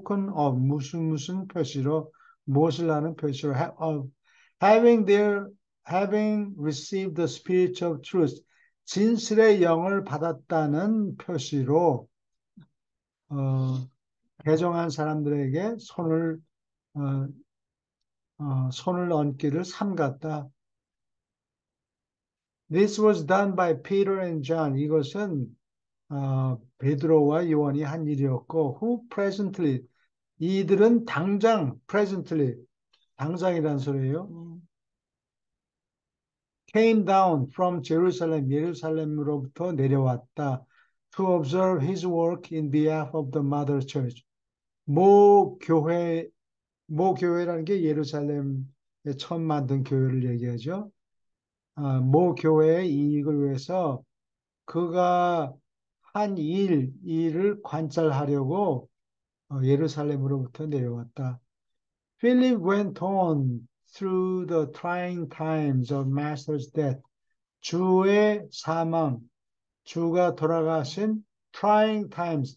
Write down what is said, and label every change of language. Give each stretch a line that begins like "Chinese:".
Korean: of, 무슨 표시로, 무엇을 하는 표시로,
English: having having received the spirit of truth,
Korean: 진실의 영을 받았다는 표시로, 어, 개종한 사람들에게 손을, 어, 손을 얹기를 삼갔다.
English: This was done by Peter and John.
Korean: 이것은 베드로와 요한이 한 일이었고,
English: who presently,
Korean: 이들은 당장,
English: presently,
Korean: 당장이란 소리예요.
English: Came down from Jerusalem,
Korean: 예루살렘으로부터 내려왔다.
English: To observe his work in behalf of the mother church.
Korean: 모 교회라는 게 예루살렘에 처음 만든 교회를 얘기하죠. 모 교회의 이익을 위해서 그가 한 일을 관찰하려고 예루살렘으로부터 내려왔다.
English: Philip went on through the trying times of Master's death.
Korean: 주의 사망, 주가 돌아가신
English: trying times.